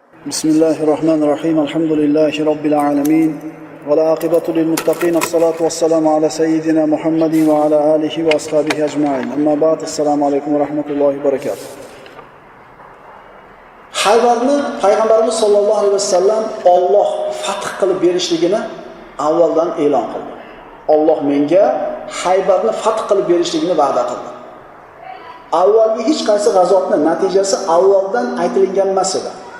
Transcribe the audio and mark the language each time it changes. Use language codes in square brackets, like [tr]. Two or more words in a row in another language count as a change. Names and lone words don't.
[ar] بسم الله الرحمن الرحيم الحمد لله رب العالمين. والعاقبة للمتقين والصلاة والسلام على سيدنا محمد وعلى آله وأصحابه أجمعين. أما بعد. السلام عليكم ورحمة الله وبركاته. [uz] Haybarni Payg'ambarimiz [ar] صلى الله عليه وسلم [uz] Alloh fath qilib berishligini avvaldan e'lon qildi. Alloh menga Haybarni fath qilib berishligini va'da qildi. Avvalgi hech qaysi g'azotning natijasi avvaldan aytilgan emas edi.